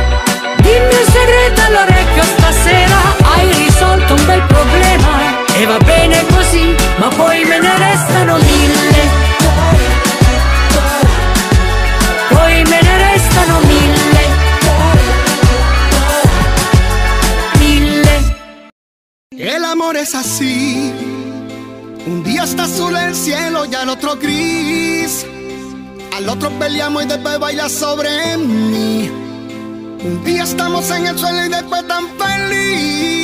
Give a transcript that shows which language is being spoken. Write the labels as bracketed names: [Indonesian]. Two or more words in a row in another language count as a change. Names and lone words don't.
[Italian] Dimmi un segreto all'orecchio stasera. Hai risolto un bel problema e va bene così, ma poi me ne restano 1000. Poi me ne restano 1000. 1000. [Spanish] El amor es así. Un día está azul el cielo y al otro gris. Al otro peleamos y después baila sobre mí. Un día estamos en el suelo y después tan feliz.